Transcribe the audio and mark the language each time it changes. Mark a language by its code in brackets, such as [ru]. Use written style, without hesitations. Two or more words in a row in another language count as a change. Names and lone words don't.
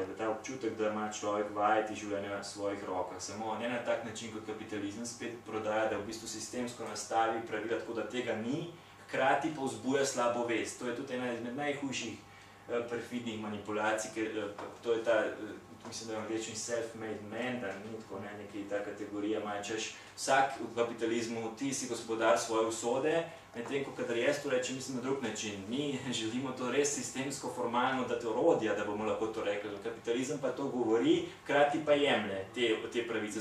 [sl] Ta občutek, da ima človek vajeti življenja v svojih rokah, samo ne na tak način, kot kapitalizem spet prodaja, da v bistvu sistemsko nastavi pravila tako, da tega ni, hkrati pa vzbuja slabo vest. To je tudi ena izmed najhujših perfidnih manipulacij, ker to je ta, mislim, da je angleščini self-made man, da ni tako nekaj ta kategorija, češ vsak v kapitalizmu, ti si gospodar svoje usode, medtem ko kadar jaz to rečem, mislim na drug način. Mi želimo to res sistemsko, formalno dati orodja, da bomo lahko to rekli. Kapitalizem pa to govori, hkrati pa jemlje te pravice.